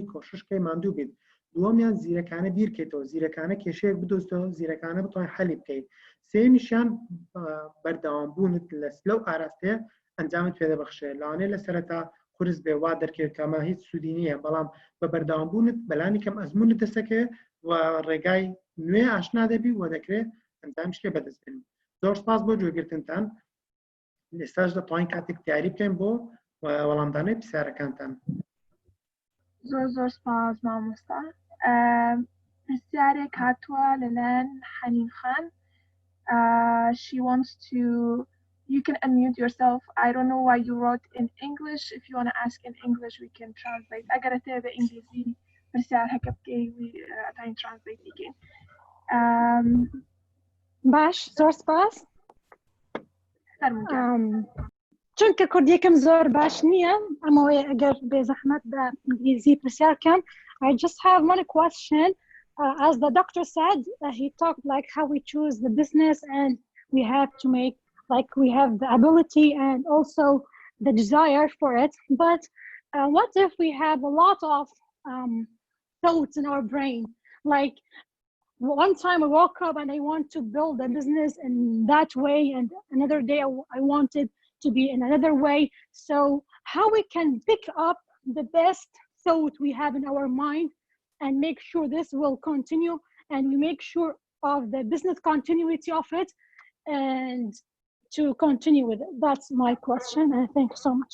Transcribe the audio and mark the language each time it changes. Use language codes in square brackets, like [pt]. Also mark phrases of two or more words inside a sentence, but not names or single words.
[ckb] کۆششکەی ماندوو بیت دووەمیان زیرەکانە بیرکەیتەوە زیرەکانە کێشەیەک بدۆزتەوە زیرەکانە بتوانین حەلی بکەیت سێمیشیان بەردەوامبوونت لەو ئاراستەیە ئەنجامت پێدەبەخشێت لەوانەیە لە سەرەتا قورس بێ وا دەرکێت کەمە هیچ سوودی نییە بەڵام بە بەردەوامبوونت بەلانی کەم ئەزمونت دەسەکەوێ و ڕێگای نوێ ئاشنا دەبی و دەکرێت ئەنجام شتێ بەدەست بێنین زۆر سپاس بۆ گوێگرتنتان ئێستاش دەتوانین کاتێک دیاری بکەین بۆ وەڵامدانەی پرسیارەکانتان زۆر سپاس مامۆستا پرسیارێک هاتووە لەلایەن حەنین خان [en] she wants to you can unmute yourself I don't know why you wrote in English if you want to ask in English we can translate [ckb] اگر اتێ بە ئینگلیزی پرسیار هەکە بکەی ئەتوانین translate بکەین باش زۆر سپاس چونکە کوردیەکەم زۆر باش نییە ئەمەوەی ئەگەر بێ زەحمەت بە ئینگلیزی پرسیارکەم [en] I just have one question as the doctor said he talked like how we choose the business and we have to make like we have the ability and also the desire for it but what if we have a lot of thoughts in our brain like one time I woke up and I want to build a business in that way and another day I wanted to be in another way so how we can pick up the best thought we have in our mind and make sure this will continue and we make sure of the business continuity of it and to continue with it that's my question and thank you so much